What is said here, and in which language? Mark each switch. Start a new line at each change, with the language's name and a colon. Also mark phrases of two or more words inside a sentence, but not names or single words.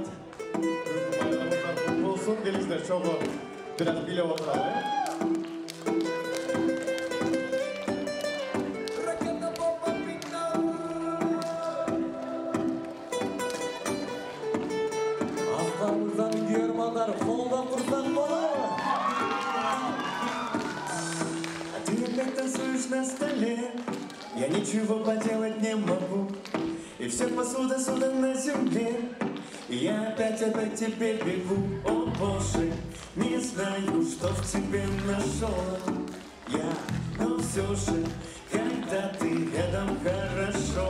Kyrgyz: Болсун, келиңиздер чогуу бирок билеп отуралы. Аскар мырзанын күйөрмандары колдон турсак болобу?
Russian: Ты танцуешь на столе, я ничего поделать не могу. И вся посуда на земле, и я опять теперь бегу. О Боже, не знаю, что в тебе нашел я, но все же, когда ты рядом хорошо.